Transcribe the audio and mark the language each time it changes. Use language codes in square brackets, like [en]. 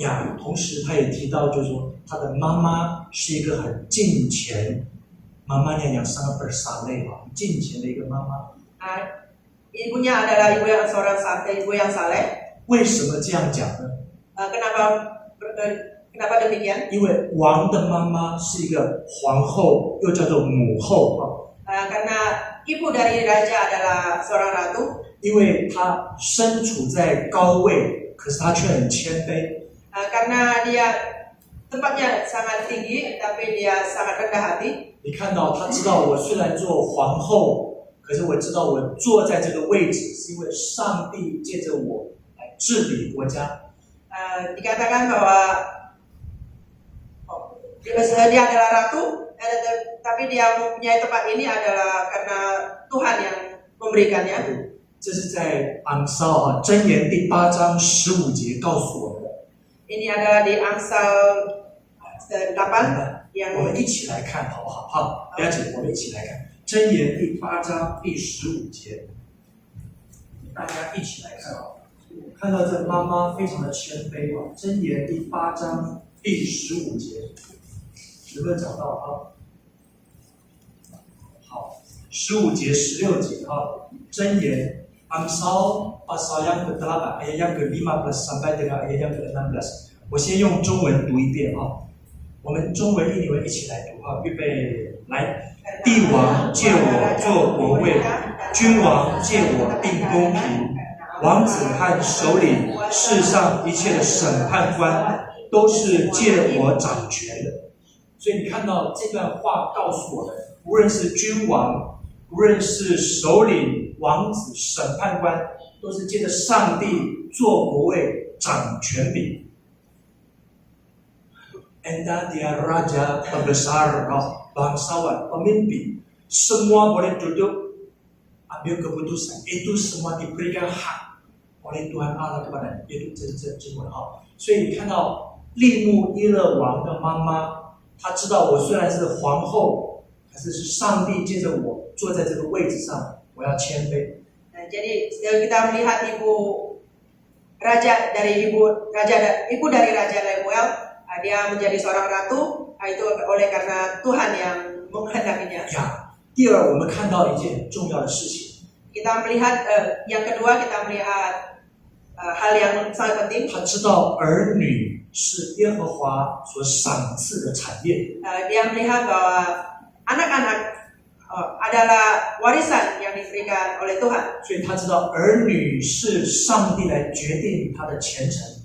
[zh] 呀，同时他也提到，就是说他的妈妈是一个很敬虔，妈妈 [id] yang sangat bersaleh [zh] 啊，敬虔的一个妈妈。 [id] Ibunya adalah ibu yang saleh. [zh] 为什么这样讲呢？ [id] Kenapa demikian? [zh] 因为王的妈妈是一个皇后，又叫做母后啊。 [id] Karena ibu dari raja adalah seorang ratu. [zh] 因为她身处在高位，可是她却很谦卑。 [id] Karena dia tempatnya sangat tinggi, tapi dia sangat rendah hati. [zh] 你看到她知道，我虽然做皇后，可是我知道我坐在这个位置，是因为上帝借着我来治理国家。 [id] Dikatakan bahwa dia adalah ratu, tapi dia mempunyai tempat ini adalah karena Tuhan yang memberikannya. [zh] 这是在昂烧啊，箴言第8章15节告诉我们的。 [id] Ini adalah di Amsal 8 yang [zh] 我们一起来看好不好？好，了解，我们一起来看箴言第8章第15节，大家一起来看啊。看到这妈妈非常的谦卑啊，箴言第8章第15节，有没有找到啊？好，15节、16节啊，箴言。 [id] Amsal pasal yang ke-8 ayat yang ke-15 sampai dengan ayat yang ke-16。 [zh] 我先用中文读一遍啊，我们中文印尼文一起来读啊，预备来。帝王借我做国位，君王借我定公平，王子和首领，世上一切的审判官都是借我掌权的。所以你看到这段话告诉我们，无论是君王，无论是首领。王子、审判官都是借着上帝做国位、掌权柄。 [id] Anda dia raja, pembesar, bangsawan, pemimpin, semua boleh duduk ambil keputusan. Itu semua diberikan hak oleh Tuhan Allah kepada itu [zh] 这经文啊。所以你看到利木伊勒王的妈妈，她知道我虽然是皇后，可是是上帝借着我坐在这个位置上。我要谦卑。 [id] Jadi kita melihat ibu dari Raja Lemuel, dia menjadi seorang ratu, itu oleh karena Tuhan yang menghendakinya. [zh] 呀，第二，我们看到一件很重要的事情。 [id] Kita melihat yang kedua kita melihat hal yang sangat penting. [zh] 他知道儿女是耶和华所赏赐的产业。 [id] Dia melihat bahwa anak-anak adalah warisan yang diberikan oleh Tuhan. [zh] 所以他知道儿女是上帝来决定他的前程。